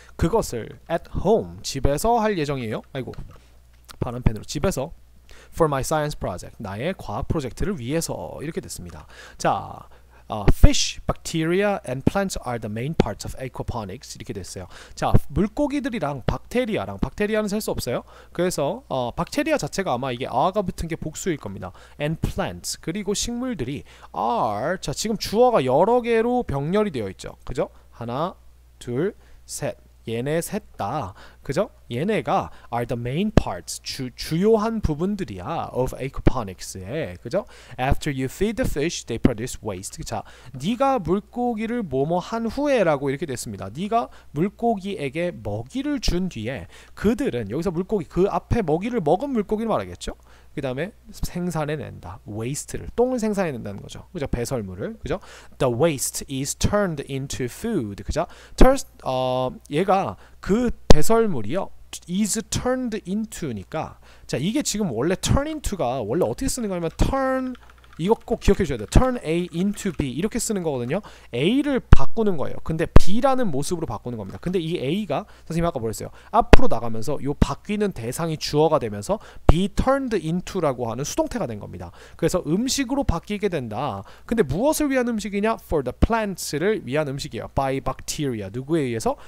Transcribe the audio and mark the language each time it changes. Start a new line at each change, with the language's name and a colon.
Korean: 그것을
English: at home
Korean: 집에서 할 예정이에요. 아이고. 파란 펜으로 집에서
English: for my science project
Korean: 나의 과학 프로젝트를 위해서 이렇게 됐습니다. 자,
English: fish, bacteria, and plants are the main parts of aquaponics
Korean: 이렇게 됐어요. 자, 물고기들이랑 박테리아는 셀 수 없어요. 그래서 박테리아 자체가 아마 이게 are가 붙은 게 복수일 겁니다. and plants 그리고 식물들이 are 자 지금 주어가 여러 개로 병렬이 되어 있죠. 그죠? 하나, 둘, 셋. 얘네 셋 다 그죠? 얘네가
English: are the main parts
Korean: 주요한 부분들이야
English: of aquaponics
Korean: 에 그죠?
English: After you feed the fish, they produce waste.
Korean: 자, 네가 물고기를 뭐뭐 한 후에라고 이렇게 됐습니다. 네가 물고기에게 먹이를 준 뒤에 그들은 여기서 물고기 그 앞에 먹이를 먹은 물고기를 말하겠죠? 그 다음에 생산해낸다. waste를 똥을 생산해낸다는 거죠. 그죠? 배설물을 그죠?
English: The waste is turned into food.
Korean: 그죠? 얘가 그 배설물이요.
English: is turned into
Korean: 니까 자 이게 지금 원래 turn into가 원래 어떻게 쓰는 거냐면 turn 이거 꼭 기억해 주셔야 돼요.
English: turn A into B
Korean: 이렇게 쓰는 거거든요. A를 바꾸는 거예요. 근데 B라는 모습으로 바꾸는 겁니다. 근데 이 A가 선생님이 아까 뭐랬어요? 앞으로 나가면서 요 바뀌는 대상이 주어가 되면서 be turned into라고 하는 수동태가 된 겁니다. 그래서 음식으로 바뀌게 된다. 근데 무엇을 위한 음식이냐?
English: for the plants
Korean: 를 위한 음식이에요.
English: by bacteria
Korean: 누구에 의해서?